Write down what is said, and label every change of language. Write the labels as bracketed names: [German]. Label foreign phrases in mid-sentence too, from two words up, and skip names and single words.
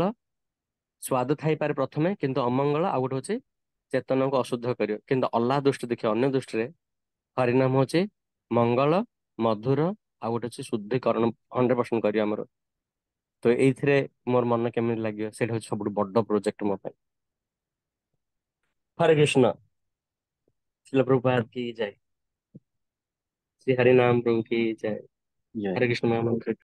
[Odia] ସ୍ୱାଦ ଥାଇପାରେ ପ୍ରଥମେ କିନ୍ତୁ ଅମଙ୍ଗଳ, ଆଉ ଗୋଟେ ହଉଛି ଚେତନାକୁ ଅଶୁଦ୍ଧ କରିବ। କିନ୍ତୁ ଅଲ୍ଲାହ ଦୃଷ୍ଟି ଦେଖିବା, ଅନ୍ୟ ଦୃଷ୍ଟିରେ ହରିନାମ ହଉଛି ମଙ୍ଗଳ, ମଧୁର, ଆଉ ଗୋଟେ ହଉଛି ଶୁଦ୍ଧିକରଣ 100% କରିବ ଆମର। ତ ଏଇଥିରେ ମୋର ମନ କେମିତି ଲାଗିବ ସେଇଟା ହଉଛି ସବୁଠୁ ବଡ ପ୍ରୋଜେକ୍ଟ ମୋ ପାଇଁ। [Hindi] हरे कृष्ण। शिल प्रभुपाद की जय। श्री हरि नाम प्रभु की जय। जय हरे कृष्ण महामंत्र।